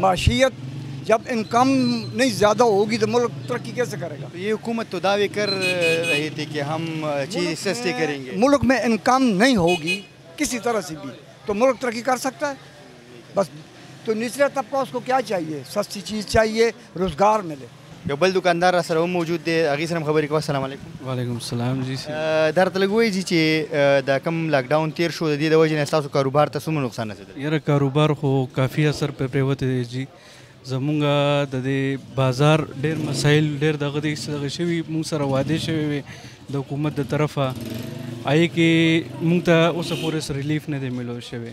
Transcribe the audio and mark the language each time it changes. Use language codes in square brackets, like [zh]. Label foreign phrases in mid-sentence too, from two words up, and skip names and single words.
[ur] معیشت جب انکم نہیں زیادہ ہوگی تو ملک ترقی کیسے کرے گا? یہ حکومت تو دعوے کر رہی تھی کہ ہم چیز سستی کریں گے. ملک میں انکم نہیں ہوگی کسی طرح سے بھی تو ملک ترقی کر سکتا ہے? بس تو نچلے طبقہ اس کو کیا چاہیے? سستی چیز چاہیے، روزگار ملے. [ps] یو بل دکاندار را سره هم موجود دی، هغې سره هم خبرې کوو. [ar] السلام علیکم. وعلیکم السلام. جی [ps] دا راته لږ ووایي چې دا کوم لاکډاون تیر شو، د دې د وجې نه ستاسو کاروبار ته څومره نقصان رسېدلی؟ یاره کاروبار خو کافي اثر پرې پرېوتی دی جی. زمونږ د دې بازار ډېر مسایل ډېر دغه دغه شوي مونږ سره وعدې شوې وې د حکومت د طرفه، هغې کې مونږ ته اوسه پورې ریلیف نه دی میلو شوی.